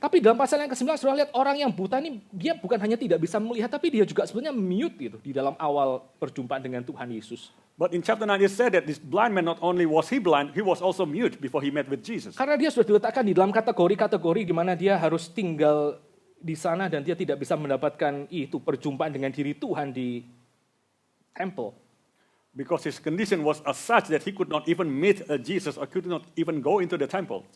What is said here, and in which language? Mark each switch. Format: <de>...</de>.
<id>Tapi dalam pasal yang ke-9 saudara lihat orang yang buta ini dia bukan hanya tidak bisa melihat tapi dia juga sebenarnya mute gitu di dalam awal perjumpaan dengan Tuhan Yesus.</id> <en>But in chapter 9 it said that this blind man not only was he blind, he was also mute before he met with Jesus.</en> <id>Karena dia sudah diletakkan di dalam kategori-kategori di mana dia harus tinggal di sana dan dia tidak bisa mendapatkan itu perjumpaan dengan diri Tuhan di temple.</id> <en>Because his condition was as such that he could not even meet Jesus or could not even go into the temple.</en>